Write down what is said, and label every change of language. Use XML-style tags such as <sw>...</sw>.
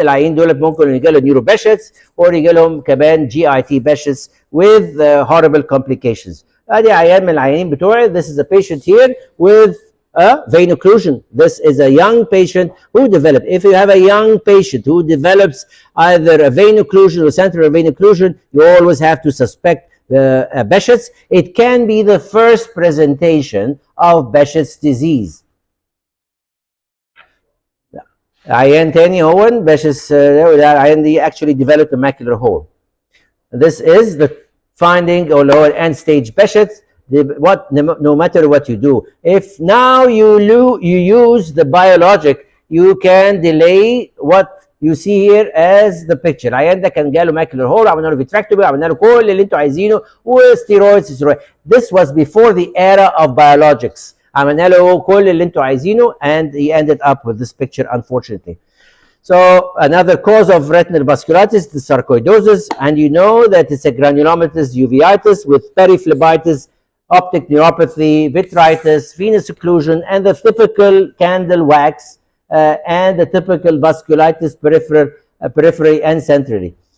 <ar>العيين دول ممكن يجي لهم neuroBehçets or يجي لهم كمان GIT Behçets</ar> <en>with horrible complications.</en> <ar>ادي عيان من العيانين بتوعي.</ar> <en>This is a patient here with a vein occlusion. This is a young patient who developed. If you have a young patient who develops either a vein occlusion or central vein occlusion, you always have to suspect the Behçets. It can be the first presentation of Behçet's disease.</en> <ar>عيان تاني هو</ar> <en>Behçet's</en> <ar>العيان دي</ar> <en>actually developed a macular hole. This is the finding or lower end stage Behçet's. No matter what you do, if now you use the biologic, you can delay what you see here as the picture.</en> <ar>العيان ده كان جاله macular hole، عملنا له vitrectomy، عملنا له كل اللي انتوا عايزينه وستيرويدز.</ar> <en>This was before the era of biologics.</en> <ar>عملنا له كل اللي انتوا عايزينه</ar> <en>and he ended up with this picture unfortunately. So another cause of retinal vasculitis, the sarcoidosis, and you know that it's a granulomatous uveitis with periphlebitis, optic neuropathy, vitritis, venous occlusion, and the typical candle wax and the typical vasculitis peripherally and centrally.</en>